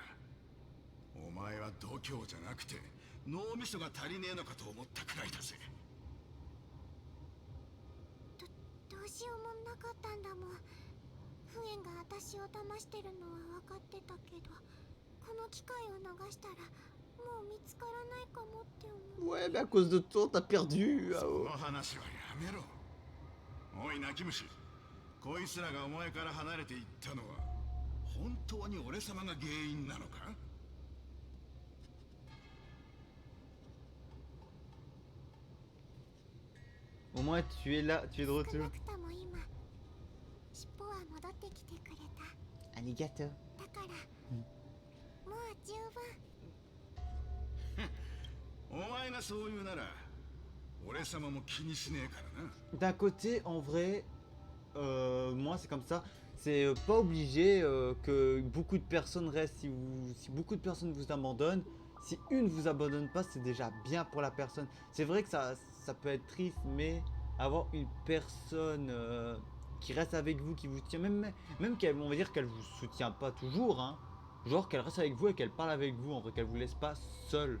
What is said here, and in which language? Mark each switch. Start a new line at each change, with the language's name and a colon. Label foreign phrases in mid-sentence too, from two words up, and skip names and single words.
Japanese: お前は度胸じゃなくて脳みそが足りねえのかと思ったくらいだぜ。どうしようもなかったんだもん。フエンが私を騙してるのは分かってたけど、この機会を逃したらもう見つからないかもって思う。
French: Ouais, mais à cause de toi, t'as perdu.
Japanese: そ
French: Ah,
Japanese: の話はやめろ。おい泣き虫、こいつらがお前から離れていったのは本当に俺様が原因なのか？
French: Au moins, tu es là, tu es de
Japanese: 少
French: retour.
Japanese: なくとも今尻尾は戻ってきてくれた。
French: Alligator.
Japanese: だから、もう十分。お前がそう言うなら俺様も気にしねえからな。
French: D'un côté, en vrai, moi c'est comme ça. C'est pas obligé que beaucoup de personnes restent. Si beaucoup de personnes vous abandonnent, si une vous abandonne pas, c'est déjà bien pour la personne. C'est vrai que ça peut être triste, mais avoir une personne qui reste avec vous, qui vous tient, même qu'elle, on va dire qu'elle vous soutient pas toujours, hein, genre qu'elle reste avec vous et qu'elle parle avec vous, en vrai, qu'elle vous laisse pas seul.